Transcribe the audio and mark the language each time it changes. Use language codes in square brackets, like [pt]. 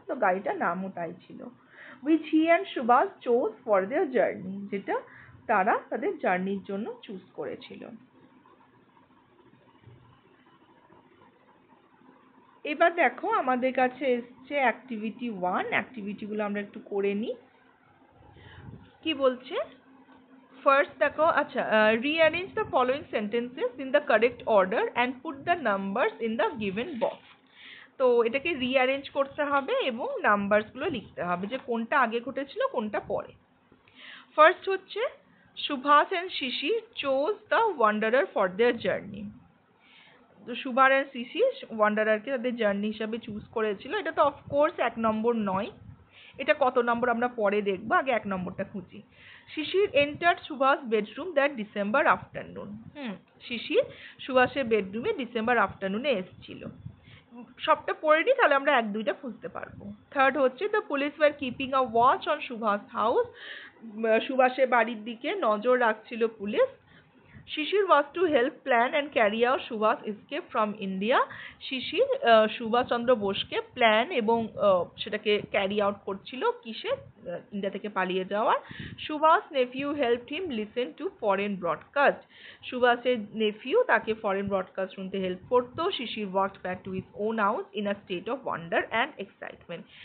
[bn] তো গাড়িটার নামও তাই ছিল। [en] which he and Subhash chose for their journey, [bn] যেটা তারা তাদের জার্নির জন্য চুজ করেছিল। এবার দেখো আমাদের কাছে এসছে অ্যাক্টিভিটি 1। অ্যাক্টিভিটিগুলো আমরা একটু করে নিই। কি বলছে? ফার্স্ট দেখো, আচ্ছা, [en] rearrange the following sentences in the correct order and put the numbers in the given box. [bn] তো এটাকে রিঅ্যারেঞ্জ করতে হবে এবং নাম্বারসগুলো লিখতে হবে যে কোনটা আগে ঘটেছিল কোনটা পরে। [en] First হচ্ছে Subhash and Sisir chose the wanderer for their journey. [bn] তো সুভাষ অ্যান্ড শিশির ওয়ান্ডারারকে তাদের জার্নি হিসাবে চুজ করেছিল। এটা তো অফকোর্স 1 নম্বর নয়, এটা কত নম্বর আমরা পরে দেখবো, আগে 1 নম্বরটা খুঁজি। [en] Sisir entered Subhash bedroom that December afternoon. [bn] শিশির সুভাষের বেডরুমে ডিসেম্বর আফটারনুনে এসেছিল। সবটা পড়ে নিই তাহলে আমরা 1-2টা খুঁজতে পারবো। থার্ড হচ্ছে [en] The police were keeping a watch on Subhash house. [bn] সুভাষের বাড়ির দিকে নজর রাখছিল police. [en] Sisir was to help plan and carry out Subhash escape from India. [bn] Shishir Subhash Chandra বোসকে plan এবং সেটাকে ক্যারি আউট করছিল কিসে? ইন্ডিয়া থেকে পালিয়ে যাওয়ার। [en] Subhash nephew helped him listen to foreign broadcast. [bn] সুভাষের Nephew তাকে ফরেন ব্রডকাস্ট শুনতে হেল্প করতো। [en] Sisir walked back to his own house in a state of wonder and excitement.